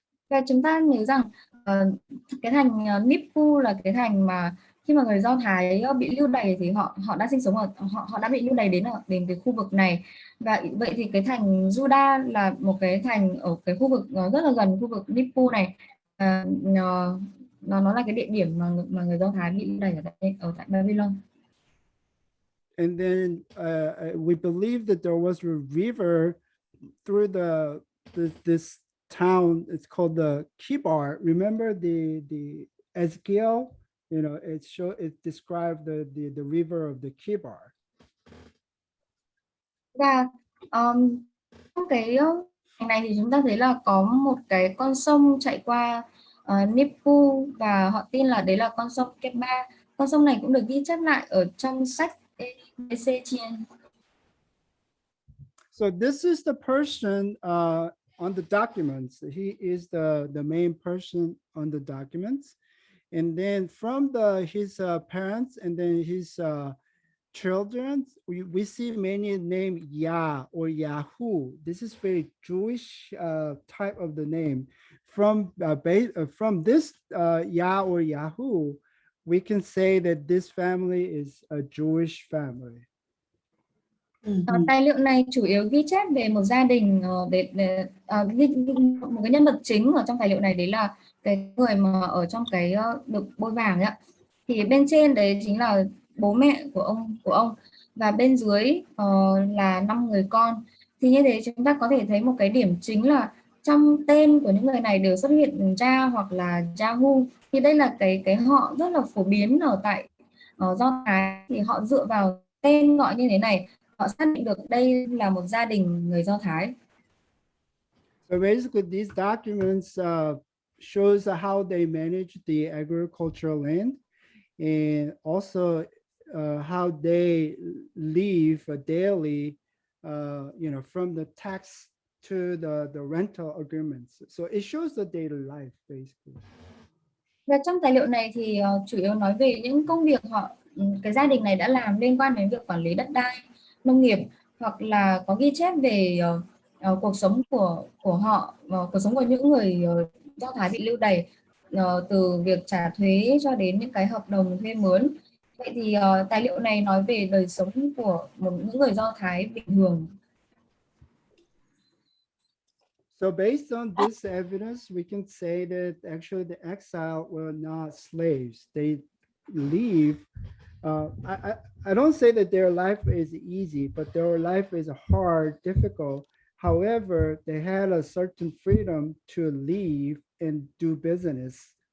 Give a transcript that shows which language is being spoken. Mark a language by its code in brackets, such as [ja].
[vi] Và chúng ta nhớ rằng cái thành Nippur là cái thành mà khi mà người Do Thái bị lưu đày thì họ đã sinh sống ở, họ đã bị lưu đày đến cái khu vực này. Và vậy thì cái thành Juda là một cái thành ở cái khu vực rất là gần khu vực Nippur này. Nó là cái địa điểm mà người Do Thái bị lưu đày ở tại Babylon. [en] And then we believe that there was a river through this town. It's called the Kibar. Remember the Ezkiel? You know, it described the river of the Kibar. [vi] Và trong cái này thì chúng ta thấy là có một cái con sông chạy qua Nepal và họ tin là đấy là con sông Keba. Con sông này cũng được ghi chép lại ở trong sách Ezechien. [en] So this is the person on the documents. He is the main person on the documents. And then from his parents and then his children, we see many named Yah or Yahoo. This is very Jewish type of the name. From this Yah or Yahoo, we can say that this family is a Jewish family. [vi] Tài liệu này chủ yếu ghi chép về một gia đình, một cái nhân vật chính ở trong tài liệu này, đấy là cái người mà ở trong cái được bôi vàng ấy. Thì bên trên đấy chính là bố mẹ của ông và bên dưới là 5 người con. Thì như thế chúng ta có thể thấy một cái điểm chính là trong tên của những người này đều xuất hiện Ja hoặc là Jahu. Thì đây là cái họ rất là phổ biến ở tại Do Thái, thì họ dựa vào tên gọi như thế này họ xác định được đây là một gia đình người Do Thái. [en] So basically, these documents shows how they manage the agricultural land, and also how they live daily, from the tax to the rental agreements. So it shows the daily life basically. [vi] Và trong tài liệu này thì chủ yếu nói về những công việc cái gia đình này đã làm liên quan đến việc quản lý đất đai, nông nghiệp, hoặc là có ghi chép về cuộc sống của họ, cuộc sống của những người Do Thái bị lưu đày, từ việc trả thuế cho đến những cái hợp đồng thuê mướn. Vậy thì tài liệu này nói về đời sống của những người Do Thái bình thường. [en] So based on this evidence, we can say that actually the exile were not slaves. They leave. I don't say that their life is easy, but their life is hard, difficult. However, they had a certain freedom to leave and do business,